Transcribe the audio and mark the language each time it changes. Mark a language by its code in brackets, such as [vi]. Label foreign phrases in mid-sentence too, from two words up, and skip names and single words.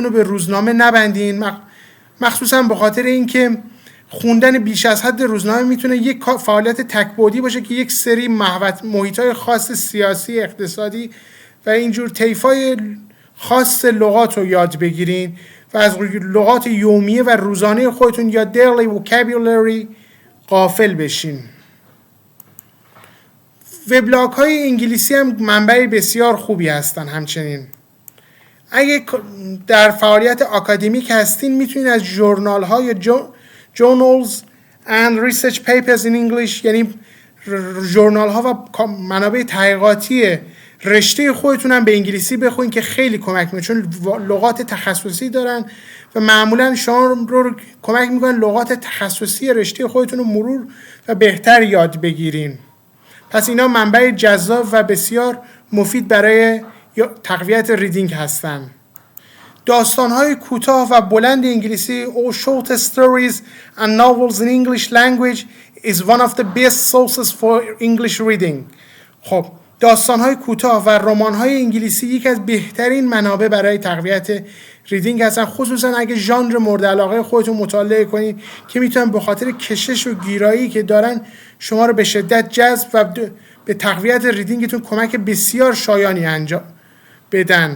[fa] رو به روزنامه نبندین، مخصوصا به خاطر اینکه خوندن بیش از حد روزنامه میتونه یک فعالیت تک‌بعدی باشه که یک سری محیط‌های خاص سیاسی، اقتصادی و اینجور طیف‌های خاص لغات رو یاد بگیرین و از لغات یومیه و روزانه خودتون یا [en] daily vocabulary [fa] غافل بشین. وبلاگ های انگلیسی هم منبع بسیار خوبی هستن. همچنین اگه در فعالیت آکادمیک هستین میتونین از ژورنال ها یا [en] journals and research papers in English، [fa] یعنی ژورنال ها و منابع تحقیقاتی رشته خودتون هم به انگلیسی بخونین که خیلی کمک میکنه، چون لغات تخصصی دارن و معمولا شما رو کمک میکنن لغات تخصصی رشته خودتون رو مرور و بهتر یاد بگیرین. پس اینا منبع جذاب و بسیار مفید برای تقویت ریدینگ هستن. داستان‌های کوتاه و بلند انگلیسی [en] or short stories and novels in English language is one of the best sources for English reading. [fa] خب داستان‌های کوتاه و رمان‌های انگلیسی یکی از بهترین منابع برای تقویت ریدینگ هستن، خصوصا اگه ژانر مورد علاقه خودتون مطالعه کنید که میتونن به خاطر کشش و گیرایی که دارن شما رو به شدت جذب و به تقویت ریدینگتون کمک بسیار شایانی انجام بدن.